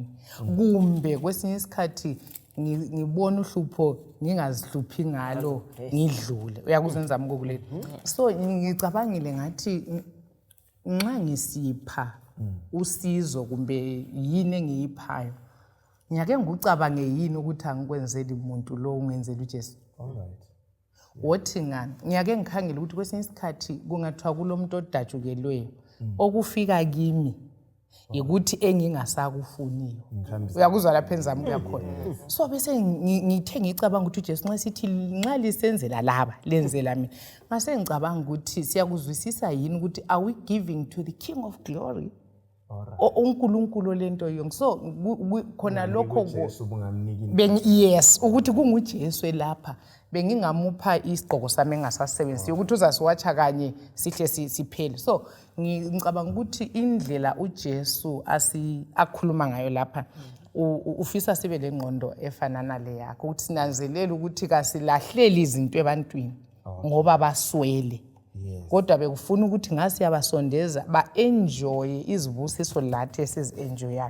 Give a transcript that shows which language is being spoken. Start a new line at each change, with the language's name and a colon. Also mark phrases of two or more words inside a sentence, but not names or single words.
North Ndebele: Kumbe kwesinye isikhathi ngibona uhlupho ngingazihluphi ngalo ngidlule. Uyakuzenza mkokulethu. So ngicabangile ngathi nxa ngisipha usizo kumbe yini engiyiphayo ngiyake ngikucabange yini ukuthi angikwenzeli umuntu lo ungenzela uJesu.
English: All right.
North Ndebele: Wothi ngani ngiyake ngikhangela ukuthi kwesinye isikhathi kungathiwa kulomuntu odatshukelweyo okufika kimi ukuthi engingasakufuniyo. Uyakuzwa lapha enzami kuyakhona. So bese ngithe ngicabanga ukuthi uJesu nxa sithi nxa lisenzela laba lenzela mina ngase ngicabanga ukuthi siyakuzwisisa yini ukuthi
English: are we giving to the King of Glory?
North Ndebele: uNkulunkulu lento yonke. So khona lokho uJesu bungamniki. Yes, ukuthi kunguJesu elapha bengingamupha isigqoko sami engasasebenzisi ukuthi uzasiwatsha kanye sihle siphele. So ngicabanga ukuthi indlela uJesu akhuluma ngayo lapha ufisa sibe lengqondo efanana le yakho ukuthi sinanzelele ukuthi kasilahleli izinto ebantwini ngoba baswele. Kodwa bekufuna ukuthi ngasi yabasondeza ba-enjoye izibusiso lathi esizi-enjoyayo.